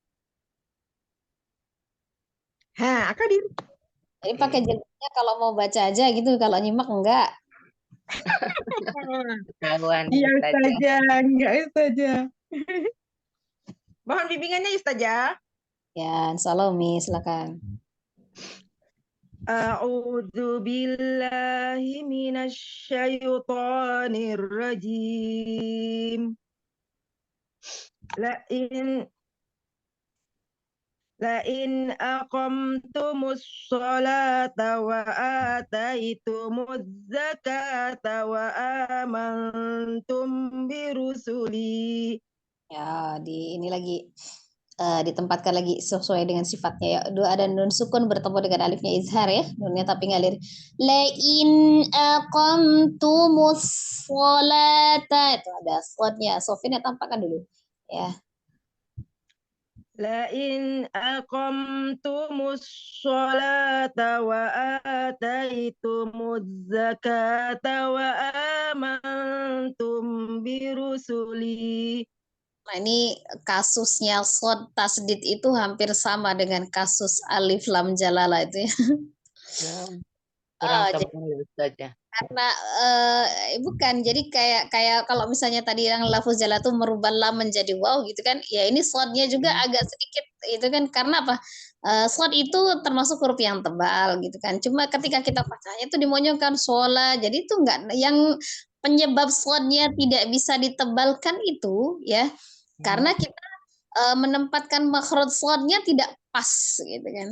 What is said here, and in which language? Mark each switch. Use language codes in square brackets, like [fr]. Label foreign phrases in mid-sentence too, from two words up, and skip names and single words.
[id] Hah, Kak Dir. Jadi pakai jilbabnya kalau mau baca aja gitu, kalau nyimak enggak. Ketahuan Iya Ustazah. Ustazah, enggak Ustazah. Mohon bimbingannya Ustazah. Ya, [ar] إن شاء الله [id] Umi, silakan. [ar] أعوذ بالله من الشيطان الرجيم. لئن أقمتم الصلاة وآتيتم الزكاة وآمنتم برسلي. [id] Ya, ini lagi ditempatkan lagi sesuai dengan sifatnya ya. Ada nun sukun bertemu dengan alifnya izhar ya. Nunnya tapi ngalir. [ar] لئن أقمتم الصلاة. [id] Itu ada shodnya. Sofinnya tampakkan dulu. Ya. [ar] لئن أقمتم الصلاة وآتيتم الزكاة وآمنتم برسلي. [id] Nah, ini kasusnya shod tasdid itu hampir sama dengan kasus alif lam jalala itu ya. Kurang jadi tebal ya Ustazah. karena bukan jadi kayak kalau misalnya tadi yang lafuz jala tuh merubah lam menjadi waw gitu kan ya ini shodnya juga agak sedikit itu kan karena apa shod itu termasuk huruf yang tebal gitu kan cuma ketika kita bacanya itu dimonyongkan shola jadi itu enggak yang penyebab shodnya tidak bisa ditebalkan itu ya karena kita menempatkan makhraj shodnya tidak pas gitu kan.